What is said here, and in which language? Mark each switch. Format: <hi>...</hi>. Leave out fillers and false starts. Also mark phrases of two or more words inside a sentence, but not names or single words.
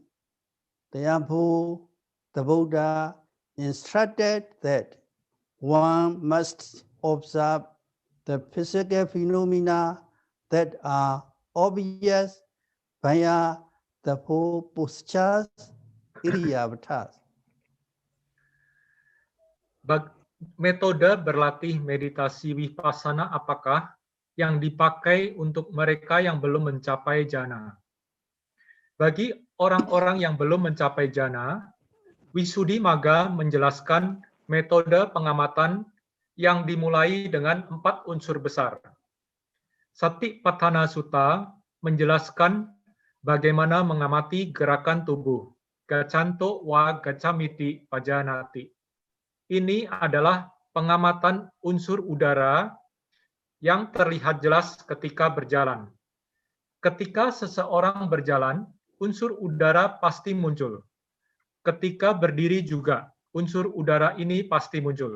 <en>Therefore, the Buddha instructed that one must observe the physical phenomena that are obvious via the four postures, iriyavatas.</en> <id>Metode berlatih meditasi vipassana apakah yang dipakai untuk mereka yang belum mencapai jhana? Bagi orang-orang yang belum mencapai jhana, Visuddhimagga menjelaskan metode pengamatan yang dimulai dengan 4 unsur besar. Satipatthana Sutta menjelaskan bagaimana mengamati gerakan tubuh,</id> <pi>gaccanto va gaccamiti pajanati.</pi> <id>Ini adalah pengamatan unsur udara yang terlihat jelas ketika berjalan. Ketika seseorang berjalan, unsur udara pasti muncul. Ketika berdiri juga, unsur udara ini pasti muncul.</id>